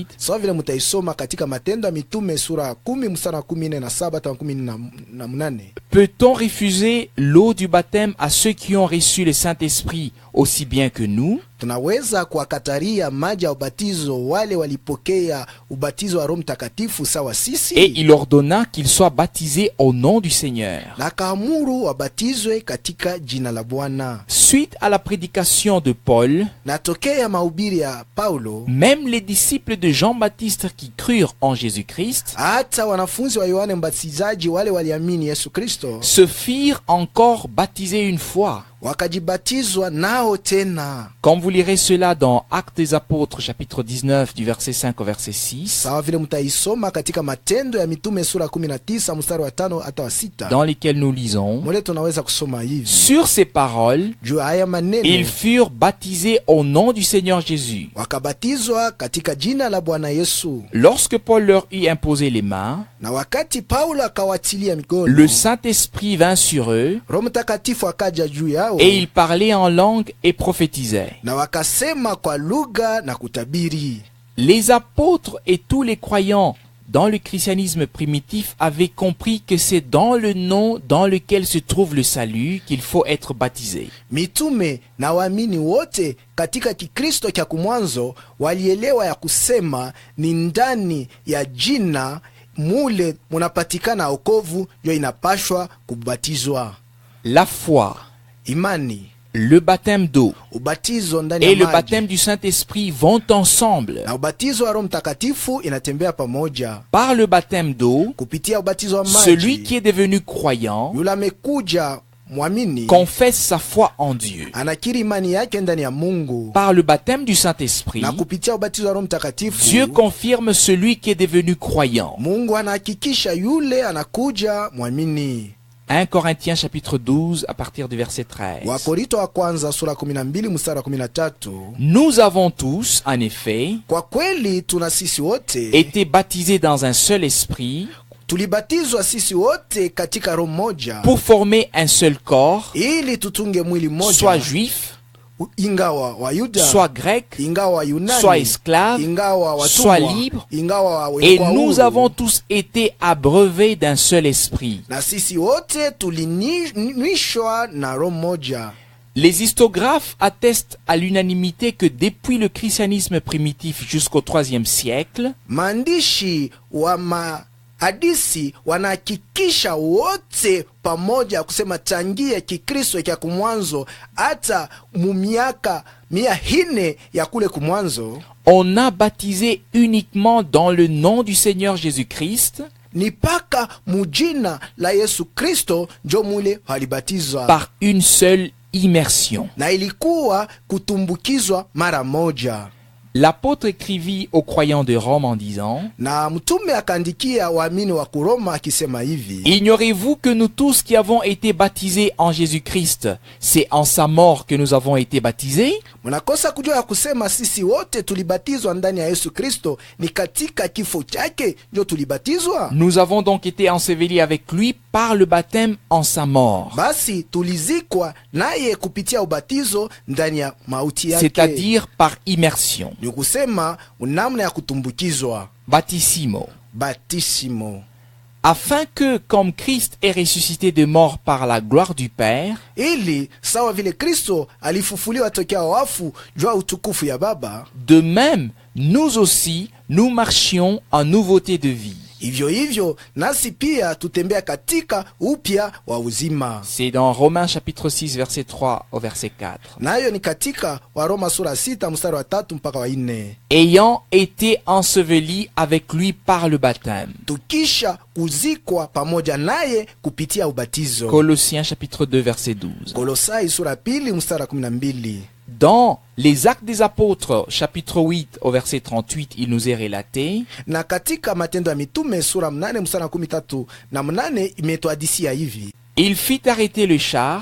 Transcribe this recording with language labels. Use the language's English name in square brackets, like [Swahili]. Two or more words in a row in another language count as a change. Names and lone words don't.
[Swahili] sawa vile mutaisoma katika Matendo ya Mitume sura ya 10 mstari wa 17 hadi 18. [French] Peut-on refuser l'eau du baptême à ceux qui ont reçu le Saint-Esprit aussi bien que nous? [Swahili] Tunaweza kuwakataria maji ya ubatizo wale walipokea ubatizo wa Roho Mtakatifu sawa sisi? [French] Et il ordonna qu'ils soient baptisés au nom du Seigneur. [Swahili] Na kaamuru wabatizwe katika jina la Bwana. [French] Suite à la prédication de Paul, [Swahili] Na tokea mahubiri ya Paulo, [French] même les disciples de Jean-Baptiste qui crurent en Jésus-Christ [Swahili] hata wanafunzi wa Yohane Mbatizaji wale waliamini Yesu Kristo [French] se firent encore baptiser une fois. [Swahili] wakajibatizwa nao tena. [French] Comme vous lirez cela dans Actes des Apôtres chapitre 19 du verset 5 au verset 6, [Swahili] Sawa vile mtaisoma katika Matendo ya Mitume sura 19 mstari wa 5 hata wa 6. [French] dans lesquels nous lisons: [Swahili] Mole tunaweza kusoma hivi. [French] sur ces paroles, [Swahili] Juu haya maneno [French] ils furent baptisés au nom du Seigneur Jésus. [Swahili] wakabatizwa katika jina la Bwana Yesu. [French] Lorsque Paul leur eut imposé les mains, [Swahili] Na wakati Paulo akawatilia mikono, [French] le Saint-Esprit vint sur eux [Swahili] Roho Mtakatifu akaja juu yao, [French] et ils parlaient en langue et prophétisaient. [Swahili] na wakasema kwa lugha na kutabiri. [French] Les apôtres et tous les croyants dans le christianisme primitif avaient compris que c'est dans le nom dans lequel se trouve le salut qu'il faut être baptisé. [Swahili] Mitume na waamini wote katika Kikristo cha kumwanzo walielewa ya kusema ni ndani ya jina mule munapatikana wokovu, ndio inapashwa kubatizwa. [French] La foi, [Swahili] Imani, [French] le baptême d'eau [Swahili] ubatizo ndani [French] et [Swahili] ya [French] le [Swahili] maji [French] baptême du Saint-Esprit vont ensemble. [Swahili] na ubatizo wa Roho Mtakatifu inatembea pamoja. [French] Par le baptême d'eau, [Swahili] Kupitia ubatizo wa [French] celui [Swahili] maji, [French] qui est devenu croyant [Swahili] yule amekuja mwamini [French] confesse sa foi en Dieu. [Swahili] anakiri imani yake ndani ya Mungu. [French] Par le baptême du Saint-Esprit, [Swahili] Na kupitia ubatizo wa Roho Mtakatifu, [French] Dieu confirme celui qui est devenu croyant. [Swahili] Mungu anahakikisha yule anakuja mwamini. [French] 1 Corinthiens chapitre 12 à partir du verset 13. [Swahili] Wakorinto wa kwanza sura 12 mstari wa 13. [French] Nous avons tous, en effet, [Swahili] Kwa kweli tuna sisi wote [French] été baptisés dans un seul esprit [Swahili] tulibatizwa sisi wote katika roho moja [French] pour former un seul corps, [Swahili] ili tutunge mwili [French] soit [Swahili] moja, [French] juif, [Swahili] ingawa Wayuda, [French] soit grec, [Swahili] ingawa Wayunani, [French] soit esclave, [Swahili] ingawa watumwa, [French] soit libre. [Swahili] ingawa [French] Et [Swahili] wenye [French] nous [Swahili] huru. [French] avons tous été abreuvés d'un seul esprit. [Swahili] Na sisi wote tulinywishwa na roho moja. [French] Les historiographes attestent à l'unanimité que depuis le christianisme primitif jusqu'au IIIe siècle, [Swahili] Maandishi wa mahadisi wanahakikisha wote pamoja kusema tangia Kikristo cha kumwanzo hata mu miaka 400 ya kule kumwanzo, [French] on a baptisé uniquement dans le nom du Seigneur Jésus-Christ [Swahili] ni paka mujina la Yesu Kristo njo mule walibatizwa, [French] par une seule immersion. [Swahili] na ilikuwa kutumbukizwa mara moja. [French] L'apôtre écrivit aux croyants de Rome en disant: [Swahili] Na mtume akaandikia waamini wa Kuroma akisema hivi: [French] ignorez-vous que nous tous qui avons été baptisés en Jésus-Christ, c'est en sa mort que nous avons été baptisés? [Swahili] Mnakosa kujua ya kusema sisi wote tulibatizwa ndani ya Yesu Kristo, ni katika kifo chake ndio tulibatizwa. [French] Nous avons donc été ensevelis avec lui par le baptême en sa mort, [Swahili] Basi tulizikwa naye kupitia ubatizo ndani ya mauti yake, [French] c'est-à-dire par immersion. [Swahili] ni kusema namna ya kutumbukizwa, [French] Baptissimo. [Swahili] batisimo. [French] afin que, comme Christ est ressuscité de mort par la gloire du Père, [Swahili] ili sawa vile Kristo alifufuliwa tokea wafu jua utukufu ya Baba, [French] de même, nous aussi, nous marchions en nouveauté de vie. [Swahili] hivyo hivyo nasi pia tutembea katika upya wa uzima. [French] C'est dans Romains chapitre 6 verset 3 au verset 4. [Swahili] Nayo ni katika Waroma sura 6 mstari wa 3 mpaka wa 4. [French] Ayant été ensevelis avec lui par le baptême. [Swahili] Tukisha kuzikwa pamoja naye kupitia ubatizo. [French] Colossiens chapitre 2 verset 12. [Swahili] Kolosai sura 2 mstari wa 12. [French] Dans les Actes des Apôtres, chapitre 8 au verset 38, il nous est relaté [Swahili] Na katika Matendo ya Mitume sura 8 mstari wa 13 imetuhadisia hivi: [French] il fit arrêter le char,